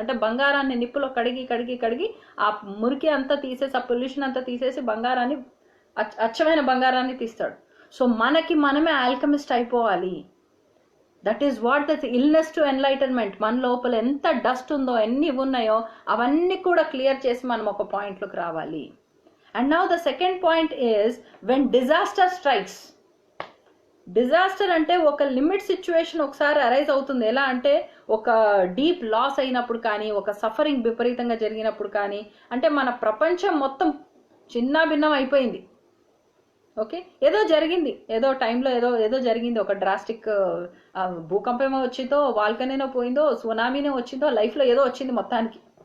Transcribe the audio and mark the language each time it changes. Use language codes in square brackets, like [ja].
[te] అంటే బంగారాన్ని నిప్పులో కడిగి ఆ మురికి అంతా తీసేసి, ఆ పొల్యూషన్ అంతా తీసేసి బంగారాన్ని, అచ్చమైన బంగారాన్ని తీస్తాడు. సో మనకి మనమే ఆల్కమిస్ట్ అయిపోవాలి. [en] That is what that illness to enlightenment. [te] మన లోపల ఎంత డస్ట్ ఉందో, ఎన్ని ఉన్నాయో అవన్నీ కూడా క్లియర్ చేసి మనం ఒక పాయింట్లోకి రావాలి. [en] And now the second point is when disaster strikes. [te] Disaster అంటే ఒక లిమిట్ సిచ్యువేషన్ ఒకసారి అరైజ్ అవుతుంది. ఎలా అంటే ఒక డీప్ లాస్ అయినప్పుడు కానీ, ఒక సఫరింగ్ విపరీతంగా జరిగినప్పుడు కానీ, అంటే మన ప్రపంచం మొత్తం చిన్న భిన్నం అయిపోయింది. ఓకే, ఏదో జరిగింది, ఏదో టైంలో ఏదో జరిగింది, ఒక డ్రాస్టిక్ భూకంపమో వచ్చిందో, వాల్కనీనో పోయిందో, సునామీనో వచ్చిందో, లైఫ్లో ఏదో వచ్చింది మొత్తానికి.